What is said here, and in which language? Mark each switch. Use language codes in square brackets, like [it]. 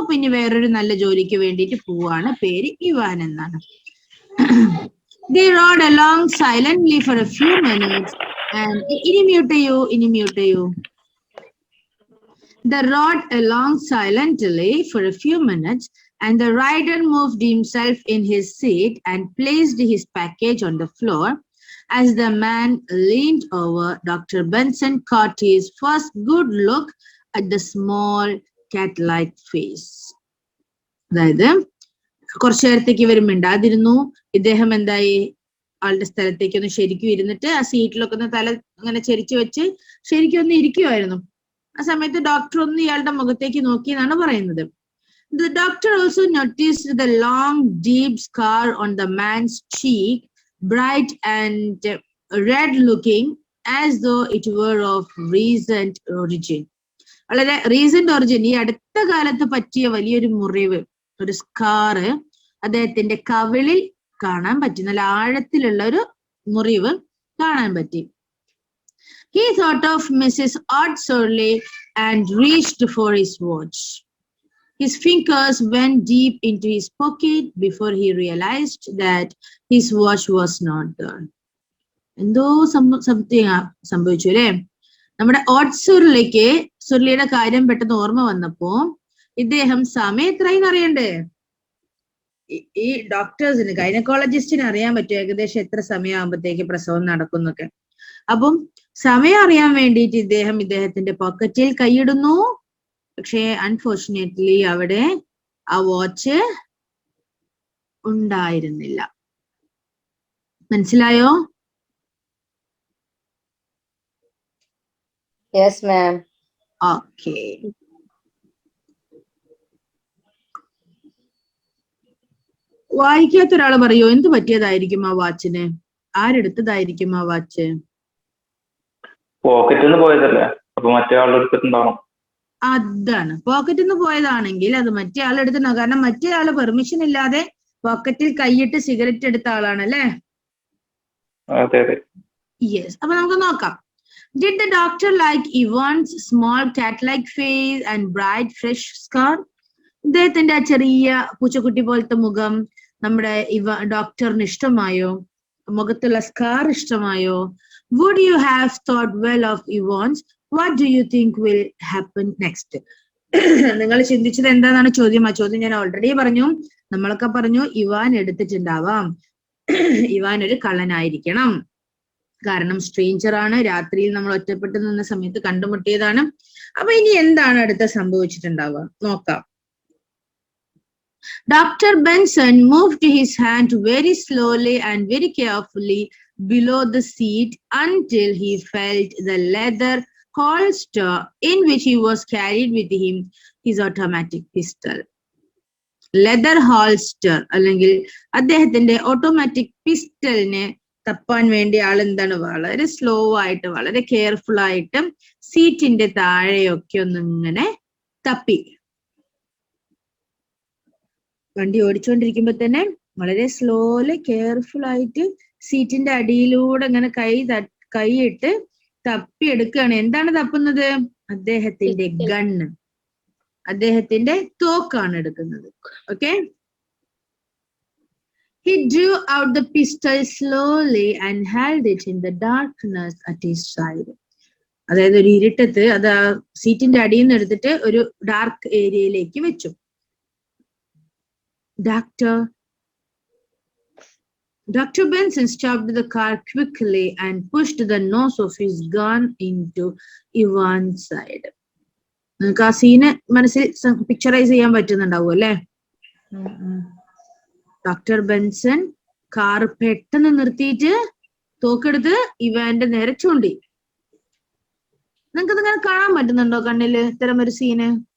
[ml] പിന്നെ വേറൊരു നല്ല ജോലിക്ക് വേണ്ടിയിട്ട് പോവാണ്. പേര് ഇവാൻ എന്നാണ്. [en] They rode along silently for a few minutes and [ml] ഇനി മ്യൂട്ട് ചെയ്യൂ. [en] They rode along silently for a few minutes and the rider moved himself in his seat and placed his package on the floor. As the man leaned over, Dr. Benson caught his first good look at the small cat-like face. [ml] അതായത് കുറച്ചു നേരത്തേക്ക് ഇവർ മിണ്ടാതിരുന്നു. ഇദ്ദേഹം എന്തായി, ആളുടെ സ്ഥലത്തേക്ക് ഒന്ന് ശരിക്കും ഇരുന്നിട്ട് ആ സീറ്റിലൊക്കെ ഒന്ന് തല അങ്ങനെ ചെരിച്ചു വെച്ച് ശരിക്കും ഒന്ന് ഇരിക്കുമായിരുന്നു. ആ സമയത്ത് ഡോക്ടർ ഒന്ന് ഇയാളുടെ മുഖത്തേക്ക് നോക്കി എന്നാണ് പറയുന്നത്. [en] The doctor also noticed the long, deep scar on the man's cheek, bright and red-looking, as though it were of recent origin. [ml] വളരെ റീസെന്റ് ഒറിജിൻ, ഈ അടുത്ത കാലത്ത് പറ്റിയ വലിയൊരു മുറിവ്, ഒരു സ്കാറ് അദ്ദേഹത്തിന്റെ കവിളിൽ കാണാൻ പറ്റി. നല്ല ആഴത്തിലുള്ള ഒരു മുറിവ് കാണാൻ പറ്റി. [en] He thought of Mrs. Odsorley and reached for his watch. His fingers went deep into his pocket before he realized that his watch was not there. [ml] എന്തോ സംഭവിച്ചു അല്ലേ? നമ്മുടെ സുർലിയുടെ കാര്യം പെട്ടെന്ന് ഓർമ്മ വന്നപ്പോ ഇദ്ദേഹം സമയം എത്രയെന്ന് അറിയണ്ടേ? ഈ ഡോക്ടേഴ്സിന്, ഗൈനക്കോളജിസ്റ്റിന് അറിയാൻ പറ്റും ഏകദേശം എത്ര സമയമാകുമ്പോഴത്തേക്ക് പ്രസവം നടക്കുന്നൊക്കെ. അപ്പം സമയം അറിയാൻ വേണ്ടിയിട്ട് ഇദ്ദേഹത്തിന്റെ പോക്കറ്റിൽ കൈയിടുന്നു. പക്ഷേ അൺഫോർച്ചുനേറ്റ്ലി അവിടെ ആ വാച്ച് ഉണ്ടായിരുന്നില്ല. മനസ്സിലായോ? [en] Yes, ma'am. Okay. [ml] വായിക്കാത്ത ഒരാള് പറയോ, എന്ത് പറ്റിയതായിരിക്കും ആ വാച്ചിന്? ആരെടുത്തതായിരിക്കും ആ വാച്ച്? പോക്കറ്റിൽ നിന്ന് പോയതല്ലേ, അപ്പൊ മറ്റേ ആൾ എടുത്തിട്ടുണ്ടാവണം. അതാണ്, പോക്കറ്റിൽ നിന്ന് പോയതാണെങ്കിൽ അത് മറ്റേ ആൾ എടുത്തിട്ടുണ്ടാവും. കാരണം മറ്റേ ആള് പെർമിഷൻ ഇല്ലാതെ പോക്കറ്റിൽ കൈയിട്ട് സിഗരറ്റ് എടുത്ത ആളാണല്ലേ? യെസ്. അപ്പൊ നമുക്ക് നോക്കാം. [en] Did the doctor like Ivan's small cat-like face and bright fresh scar? [ml] ഇദ്ദേഹത്തിന്റെ ആ ചെറിയ പൂച്ചക്കുട്ടി പോലത്തെ മുഖം നമ്മുടെ ഡോക്ടറിന് ഇഷ്ടമായോ? മുഖത്തുള്ള സ്കാർ ഇഷ്ടമായോ? [en] Would you have thought well of Ivan's? What do you think will happen next? [ml] നിങ്ങൾ ചിന്തിച്ചത് എന്താണെന്നാണ് ചോദ്യം. ആ ചോദ്യം ഞാൻ ഓൾറെഡി പറഞ്ഞു. നമ്മളൊക്കെ പറഞ്ഞു ഇവാൻ എടുത്തിട്ടുണ്ടാവാം, ഇവാൻ ഒരു കള്ളനായിരിക്കണം, കാരണം സ്ട്രേഞ്ചർ ആണ്, രാത്രിയിൽ നമ്മൾ ഒറ്റപ്പെട്ടു നിന്ന സമയത്ത് കണ്ടുമുട്ടിയതാണ്. അപ്പൊ ഇനി എന്താണ് അടുത്ത സംഭവിച്ചിട്ടുണ്ടാവുക നോക്കാം. [en] Dr. Benson moved his hand very slowly and very carefully below the seat until he felt the leather holster in which he was carried with him his automatic pistol. [ml] Leather holster അല്ലെങ്കിൽ അദ്ദേഹത്തിന്റെ automatic പിസ്റ്റലിനെ തപ്പാൻ വേണ്ടി ആൾ എന്താണ് വളരെ slow ആയിട്ട് വളരെ careful ആയിട്ട് സീറ്റിന്റെ താഴെയൊക്കെ ഒന്നിങ്ങനെ തപ്പി. വണ്ടി ഓടിച്ചുകൊണ്ടിരിക്കുമ്പോ തന്നെ വളരെ സ്ലോലി കെയർഫുൾ ആയിട്ട് സീറ്റിന്റെ അടിയിലൂടെ ഇങ്ങനെ കൈയിട്ട് തപ്പിയെടുക്കുകയാണ്. എന്താണ് തപ്പുന്നത്? അദ്ദേഹത്തിന്റെ ഗണ്ണ്, അദ്ദേഹത്തിന്റെ തോക്കാണ് എടുക്കുന്നത്. Okay. [en] He drew out the pistol slowly and held it in the darkness at his side. [ml] അതായത് ഒരു ഇരുട്ടത്ത് അത് ആ സീറ്റിന്റെ അടിയിൽ നിന്ന് എടുത്തിട്ട് ഒരു ഡാർക്ക് ഏരിയയിലേക്ക് വെച്ചു. [en] Dr. Benson stopped the car quickly and pushed the nose of his gun into Ivan's side. [ml] നിങ്ങൾക്ക് ആ സീന് മനസ്സിൽ പിക്ചറൈസ് ചെയ്യാൻ പറ്റുന്നുണ്ടാവും അല്ലേ? ഡോക്ടർ ബെൻസൺ കാർ പെട്ടെന്ന് നിർത്തിയിട്ട് തോക്കെടുത്ത് ഇവാന്റെ നേരെ ചൂണ്ടി. നിങ്ങൾക്ക് ഇതിങ്ങനെ കാണാൻ പറ്റുന്നുണ്ടോ കണ്ണില് ഇത്തരം ഒരു സീന്?